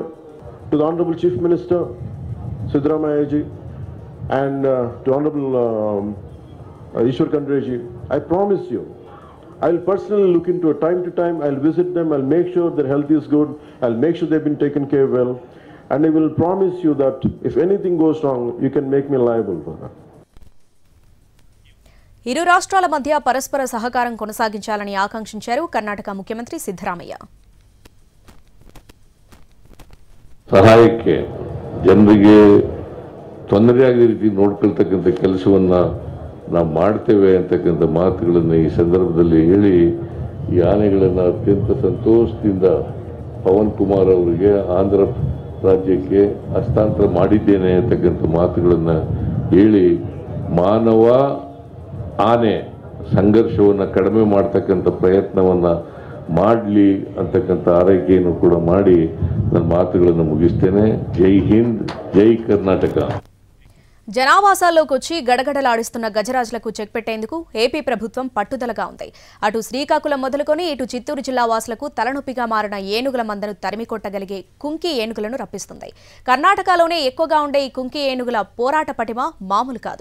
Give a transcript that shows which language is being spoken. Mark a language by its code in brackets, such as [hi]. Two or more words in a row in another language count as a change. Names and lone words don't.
[en] To the Honorable Chief Minister, Siddaramaiah ji, and to Honorable Ishwar Khandre ji, I promise you, I'll personally look into it time to time. I'll visit them. I'll make sure their health is good. I'll make sure they've been taken care of well. And I will promise you that if anything goes wrong, you can make me liable for that. [te] ఇరు రాష్ట్రాల మధ్య పరస్పర సహకారం కొనసాగించాలని ఆకాంక్షించారు కర్ణాటక ముఖ్యమంత్రి సిద్ధరామయ్య. [kn] ಸಹಾಯಕ್ಕೆ ಜನರಿಗೆ ತೊಂದರೆಯಾಗದ ರೀತಿ ನೋಡ್ಕೊಳ್ತಕ್ಕಂಥ ಕೆಲಸವನ್ನು ನಾವು ಮಾಡ್ತೇವೆ ಅಂತಕ್ಕಂಥ ಮಾತುಗಳನ್ನು ಈ ಸಂದರ್ಭದಲ್ಲಿ ಹೇಳಿ ಈ ಆನೆಗಳನ್ನು ಅತ್ಯಂತ ಸಂತೋಷದಿಂದ ಪವನ್ ಕುಮಾರ್ ಅವರಿಗೆ ಆಂಧ್ರ ರಾಜ್ಯಕ್ಕೆ ಹಸ್ತಾಂತರ ಮಾಡಿದ್ದೇನೆ ಅಂತಕ್ಕಂಥ ಮಾತುಗಳನ್ನು ಹೇಳಿ ಮಾನವ ಆನೆ ಸಂಘರ್ಷವನ್ನು ಕಡಿಮೆ ಮಾಡ್ತಕ್ಕಂಥ ಪ್ರಯತ್ನವನ್ನು ಮಾಡಲಿ ಅಂತಕ್ಕಂಥ ಆರೈಕೆಯನ್ನು ಕೂಡ ಮಾಡಿ ನನ್ನ ಮಾತುಗಳನ್ನು ಮುಗಿಸ್ತೇನೆ. ಜೈ ಹಿಂದ್, జై కర్ణాటక. [te] జనావాసాల్లోకి వచ్చి గడగడలాడిస్తున్న గజరాజులకు చెక్ పెట్టేందుకు ఏపీ ప్రభుత్వం పట్టుదలగా ఉంది. అటు శ్రీకాకుళం మొదలుకొని ఇటు చిత్తూరు జిల్లా వాసులకు తలనొప్పిగా మారిన ఏనుగుల మందను తరిమికొట్టగలిగే కుంకి ఏనుగులను రప్పిస్తుంది. కర్ణాటకలోనే ఎక్కువగా ఉండే ఈ కుంకి ఏనుగుల పోరాట పటిమ మామూలు కాదు.